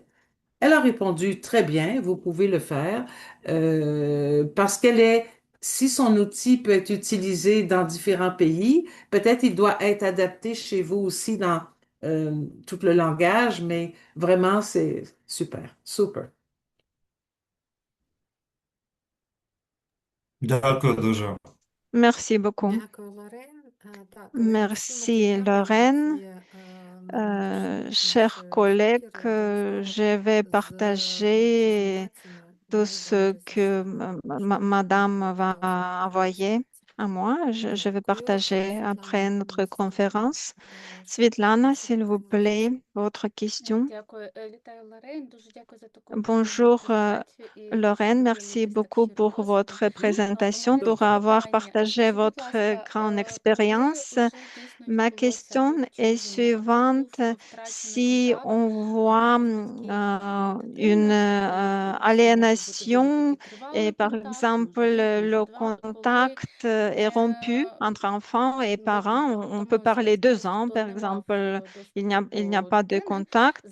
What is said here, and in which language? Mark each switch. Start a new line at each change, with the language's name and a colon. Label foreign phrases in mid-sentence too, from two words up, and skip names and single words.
French: Elle a répondu très bien, vous pouvez le faire, parce si son outil peut être utilisé dans différents pays, peut-être il doit être adapté chez vous aussi dans tout le langage, mais vraiment, c'est super, super.
Ukrainian: Дякую дуже.
French: Merci beaucoup.
Ukrainian: Дякую, Лорен. Так, колеги, всі
French: Merci,
Ukrainian: матеріали,
French: Lorraine.
Ukrainian: які надійшли від
French: Chers collègues,
Ukrainian: спікера,
French: je vais partager tout ce que Madame va envoyer à moi. Je vais partager après notre conférence. Svetlana, s'il vous plaît, votre question.
Ukrainian: Дякую. Вітаю, Лорен. Дуже дякую за таку
French: Bonjour,
Ukrainian: презентацію і
French: Lorraine.
Ukrainian: дуже
French: Merci
Ukrainian: приємно дістати
French: beaucoup
Ukrainian: щирий
French: pour
Ukrainian: досвід.
French: votre présentation,
Ukrainian: У мене
French: pour
Ukrainian: таке
French: avoir
Ukrainian: питання.
French: partagé
Ukrainian: Скажіть, будь
French: votre
Ukrainian: ласка,
French: grande
Ukrainian: коли
French: expérience.
Ukrainian: вже дійсно
French: Ma
Ukrainian: відбулося
French: question est
Ukrainian: вивчення
French: suivante.
Ukrainian: впливу, втрачений
French: Si
Ukrainian: контакт,
French: on voit une aliénation et par exemple le contact est rompu entre enfants et parents, on peut parler 2 ans, par exemple, il n'y a pas de contact.